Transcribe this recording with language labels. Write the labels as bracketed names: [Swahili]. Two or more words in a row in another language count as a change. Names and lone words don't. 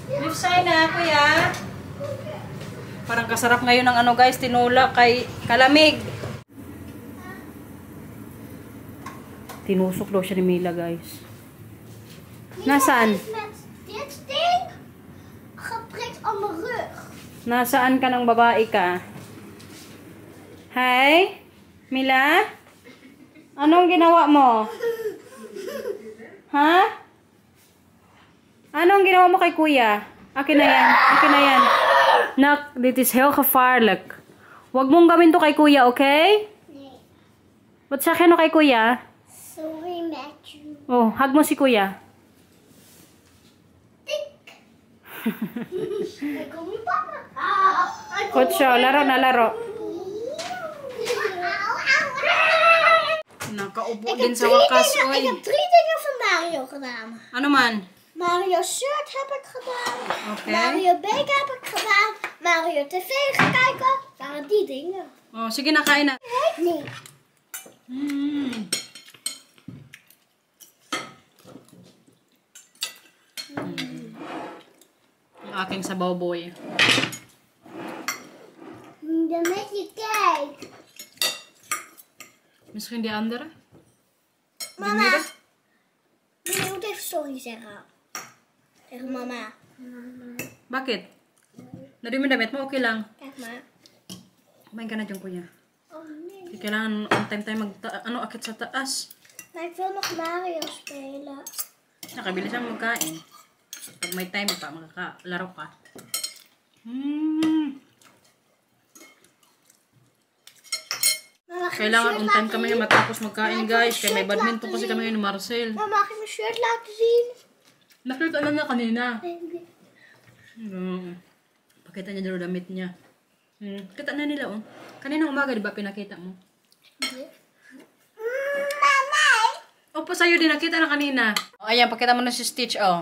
[Filipino] Jusay na, kuya. Parang kasarap ngayon ng ano guys, tinula kay kalamig. Tinusok daw siya ni Mila guys. Nasaan? [Dutch] Dit ding geprikt op mijn rug. [Filipino] Nasaan ka ng babae ka? Hi? Mila? Anong ginawa mo? Ha? Anong ginawa mo kay kuya? Akin na yan. Akin na yan. [Dutch] Nak, dit is heel gevaarlijk. [Filipino] Huwag mong gawin to kay kuya, okay? [Dutch] Nee. Wat zeg je nog [Filipino] kay kuya? Sorry, Matthew. Oh, hug mo si kuya. [Dutch] Ik kom niet pakken. Goed zo, [Filipino] laro na laro. Nakaupo din sa wakas, [Dutch] Ik [Filipino] oy. [Dutch] heb 3 dingen van Mario gedaan. [Filipino] Ano man? [Dutch] Mario shirt heb ik gedaan. Oké. Mario Bake heb ik gedaan. Mario TV gekeken. Waren die dingen. [Filipino] Oh, sige na, kain na. [Dutch] Nee. [Filipino] Ang aking sabaw boy. [Dutch] Dan met je cake. Misschien die andere? Mama. Je moet even sorry zeggen. Tegen mama. [Filipino] Bakit? Nadumi damit mo, okay lang. [Dutch] Kijk maar. [Filipino] Kumain ka na dyan, kuya. [Dutch] Oh nee. [Filipino] Kailangan [English] on time [Filipino] tayo akit sa taas. [Dutch] Maar ik wil nog Mario spelen. [Filipino] Nakabilis ang magkain. Pag may time pa, makakalaro ka. [Dutch] Mama, mag ik mijn [Filipino] Kailangan [Dutch] shirt [English] on time [Dutch] laten [Filipino] kami [Dutch] zien? [Filipino] matapos magkain, guys. Kaya may [Dutch] Shirt [Filipino] badminton [Dutch] laten [Filipino] kasi [Dutch] zien. [Filipino] kami ngayon ni Marcel. [Dutch] Mama, mag ik mijn shirt laten zien? [Filipino] Nakita na niya kanina. [Dutch] Nee. [Filipino] Pakita niya dito damit niya. Kita na nila, oh. Kanina umaga, di ba pinakita mo? Mama. Opo, sa'yo din nakita na kanina. Oh, ayan, pakita mo na si Stitch, oh.